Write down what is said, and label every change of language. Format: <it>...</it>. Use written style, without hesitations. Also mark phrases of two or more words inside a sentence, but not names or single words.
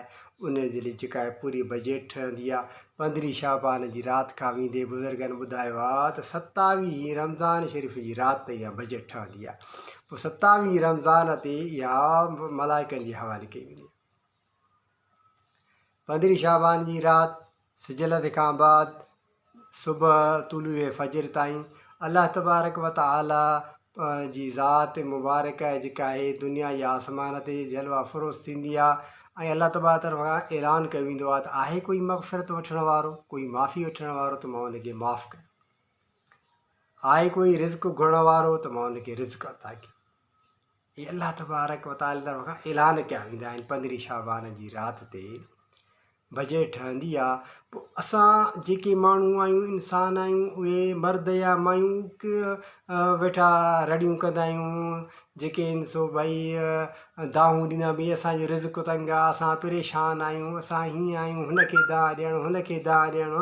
<sd>उन जे लिए जेका आहे पूरी बजट ठहंदी आहे। 15 शाबान जी राति खां वेंदे बुज़ुर्गनि ॿुधायो आहे त 27 रमज़ान शरीफ़ जी राति ते इहा बजट ठहंदी आहे। पोइ 27 रमज़ान ते इहा मलाइकनि जी हवाले कई वेंदी आहे। 15 शाबान जी राति सिजलत खां बाद सुबुह तुलूए फजर ताईं</sd> <ar>الله تبارك وتعالى</ar> <sd>जी ज़ात मुबारक जेका आहे दुनिया या आसमान ते जलवा फ़रोज़ थींदी आहे ऐं</sd> <ar>الله تبارك</ar> <sd>तरफ़ खां ऐलान कयो वेंदो आहे त आहे कोई मग़फ़िरत वठण वारो, कोई माफ़ी वठण वारो, त मां उनखे माफ़ु कयां। आहे कोई रिज़्क़ घुरण वारो, त मां उनखे रिज़्क़ अता कयां। इहे</sd> <ar>الله تبارك وتعالى</ar> <sd>तरफ़ खां ऐलान कया वेंदा आहिनि। 15 शाबान जी राति ते बजट ठहंदी आहे। पोइ असां जेके माण्हू आहियूं, इंसान आहियूं, उहे मर्द या मायूं वेठा रड़ियूं कंदा आहियूं, जेके आहिनि सो भई दाहूं ॾींदा भई असांजो रिज़्क़ तंग आहे, असां परेशान आहियूं, असां हीअं आहियूं, हुनखे दाह ॾियणो, हुनखे दाह ॾियणो।</sd>